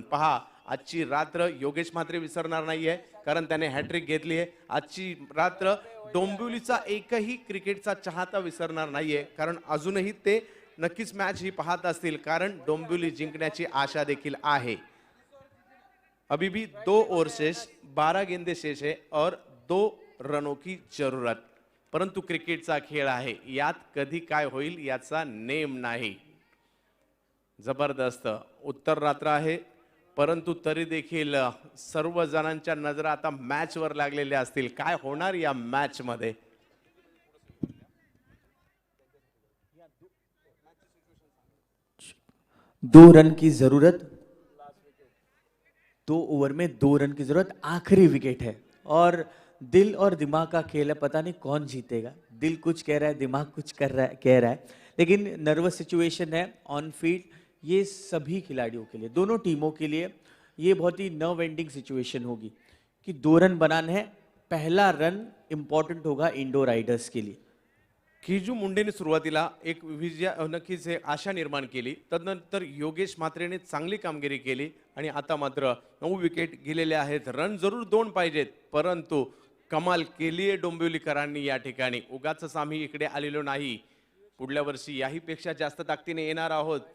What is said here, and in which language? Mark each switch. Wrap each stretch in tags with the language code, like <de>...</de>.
<mr>पहा, आजची रात्र योगेश म्हात्रे विसरणार नाहीये, कारण त्याने हॅट्रिक घेतली आहे. आजची रात्र डोंबिवलीचा एकही क्रिकेटचा चाहता विसरणार नाहीये, कारण अजूनही ते नक्कीच मॅच ही पाहत असतील, कारण डोंबिवली जिंकण्याची आशा देखील आहे.</mr> <hi>अभी भी 2 ओवर शेष, 12 गेंदे शेष है और 2 रनों की जरूरत.</hi> <mr>परंतु क्रिकेटचा खेळ आहे, यात कधी काय होईल याचा नेम नाही. जबरदस्त उत्तर रात्र आहे, परंतु तरी देखील सर्व जणांच्या नजरा आता मॅच वर लागलेल्या असतील. काय होणार या मॅच मध्ये?</mr> <hi>दो रन की जरूरत, 2 ओवर में 2 रन की जरूरत, आखिरी विकेट है और दिल और दिमाग का खेल है. पता नहीं कौन जीतेगा, दिल कुछ कह रहा है, दिमाग कुछ कह रहा है, लेकिन नर्वस सिचुएशन है ऑन फील्ड. ये सभी खिलाड़ियों के लिए, दोनों टीमों के लिए ये बहुत ही नर्व एंडिंग सिचुएशन होगी कि 2 रन बनाने हैं. पहला रन इंपॉर्टेंट होगा इंडोर राइडर्स के लिए.</hi> <mr>किजू मुंडेने सुरुवातीला एक विजय नक्कीच एक आशा निर्माण केली. तदनंतर योगेश म्हात्रेने चांगली कामगिरी केली आणि आता मात्र 9 विकेट गेलेले आहेत. रन जरूर 2 पाहिजेत, परंतु कमाल केली आहे डोंबिवलीकरांनी या ठिकाणी. उगाच आम्ही इकडे आलेलो नाही, पुढल्या वर्षी याही पेक्षा जास्त ताकदीने येणार आहोत.</mr>